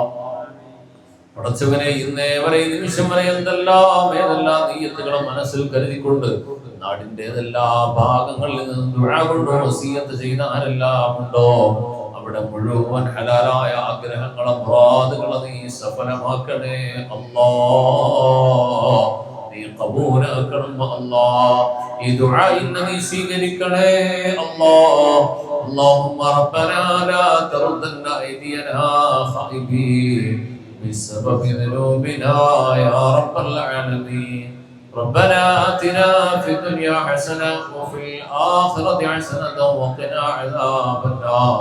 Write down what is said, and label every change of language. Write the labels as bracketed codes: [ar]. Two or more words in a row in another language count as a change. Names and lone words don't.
[ml] പടച്ചവനെ, ഇന്നേ വരെ ഈ നിമിഷം വരെ ഏതെല്ലാം നിയ്യത്തുകളും മനസ്സിൽ കരുതിക്കൊണ്ട് നാടിന്റെ ഏതെല്ലാ ഭാഗങ്ങളിൽ നിന്നും ദുആ കൊണ്ട് വസിയത്ത് ചെയ്ത ആരെല്ലാം ഉണ്ടോ അവിടെ മുഴുവൻ ഹലാലായ ആഗ്രഹങ്ങളും മുറാദുകളും നീ സഫലമാക്കണേ അല്ലാഹ്. നീ ഖബൂലാക്കണം അല്ലാഹ്. ഈ ദുആ നീ സ്വീകരിക്കണേ അല്ലാഹ്. [ar] اللهم ربنا لا تردن أيدينا خائبين بسبب ذنوبنا يا رب العالمين. ربنا آتنا في الدنيا حسنة وفي الآخرة حسنة وقنا عذاب النار.